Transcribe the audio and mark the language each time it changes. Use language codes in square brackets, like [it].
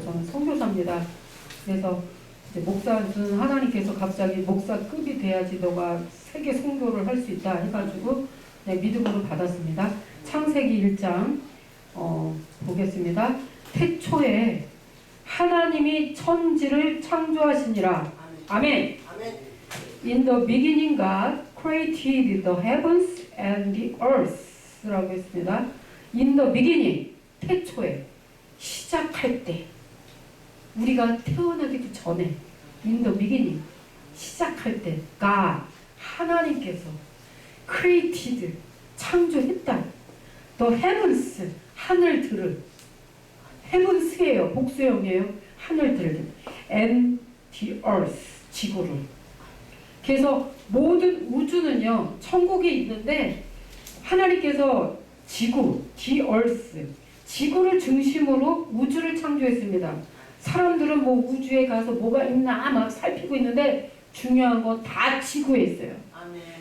[ko] 저는 선교사입니다. 그래서 이제 목사는 하나님께서 갑자기 목사급이 돼야지 너가 세계 선교를 할 수 있다 해가지고 믿음으로 받았습니다. 창세기 1장 보겠습니다. 태초에 하나님이 천지를 창조하시니라. 아멘. [en] In the beginning God created the heavens and the earth [ko] 라고 했습니다. [en] In the beginning, [ko] 태초에, 시작할 때, 우리가 태어나기도 전에 In the beginning, 시작할 때 God, 하나님께서 created, 창조했다. The heavens, 하늘들을, heavens예요, 복수형이에요. 하늘들을, and the earth, 지구를. 그래서 모든 우주는요, 천국에 있는데 하나님께서 지구, the earth, 지구를 중심으로 우주를 창조했습니다. 사람들은 뭐 우주에 가서 뭐가 있나 막 살피고 있는데 중요한 건 다 지구에 있어요. 아멘.